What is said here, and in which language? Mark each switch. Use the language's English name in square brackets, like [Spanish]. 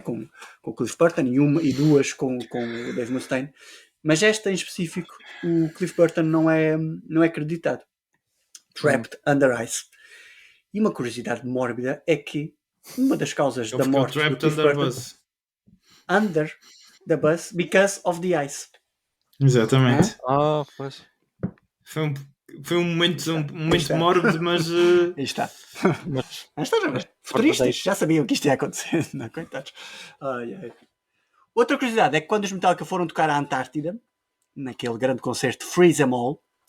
[Portuguese] Com o Cliff Burton e 2 com o Dave Mustaine. Mas esta em específico, o Cliff Burton não é acreditado. Trapped Under Ice. E uma curiosidade mórbida é que uma das causas da morte do Cliff Burton... [English] Under the bus because of the ice. [Portuguese] Exatamente. Pois. Foi um momento mórbido, mas... Aí está. Futuristas, já sabiam que isto ia acontecer. Não, coitados. Outra curiosidade é que quando os Metallica foram tocar à Antártida, naquele grande concerto Freeze 'Em All,